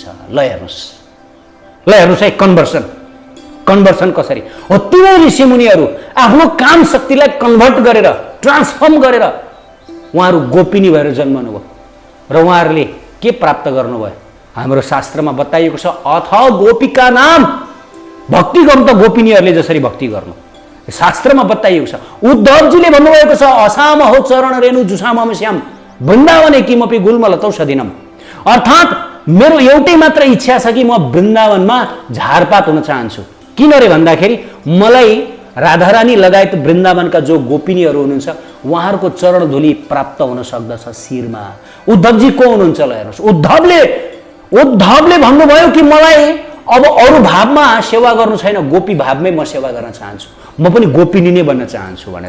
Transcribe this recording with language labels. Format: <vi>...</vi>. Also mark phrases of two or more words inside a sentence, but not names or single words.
<ne>ल हेर्नुहोस् है कन्भर्सन कसरी हो। तिनै ऋषिमुनिहरू आफ्नो काम शक्तिलाई कन्भर्ट गरेर ट्रान्सफर्म गरेर उहाँहरू गोपिनी भएर जन्मनुभयो र उहाँहरूले के प्राप्त गर्नुभयो? हाम्रो शास्त्रमा बताइएको छ, अथ गोपिका नाम, भक्ति गर्नु त गोपिनीहरूले जसरी भक्ति गर्नु शास्त्रमा बताइएको छ। उद्धवजीले भन्नुभएको छ,</ne> <sa>असाम हो चरण रेणु जुसाम श्याम वृन्दावने किमपि गुल्मलतौषधिनम।</sa> <ne>अर्थात् मेरो एउटै मात्र इच्छा छ कि म वृन्दावनमा झारपात हुन चाहन्छु। किन रे भन्दाखेरि मलाई राधारानी लगायत वृन्दावनका जो गोपिनीहरू हुनुहुन्छ उहाँहरूको चरण धुली प्राप्त हुन सक्दछ शिरमा। उद्धवजी को हुनुहुन्छ? ल हेर्नुहोस्, उद्धवले भन्नुभयो कि मलाई अब अरू भावमा सेवा गर्नु छैन, गोपी भावमै म सेवा गर्न चाहन्छु, म पनि गोपिनी नै बन्न चाहन्छु भनेर।</ne>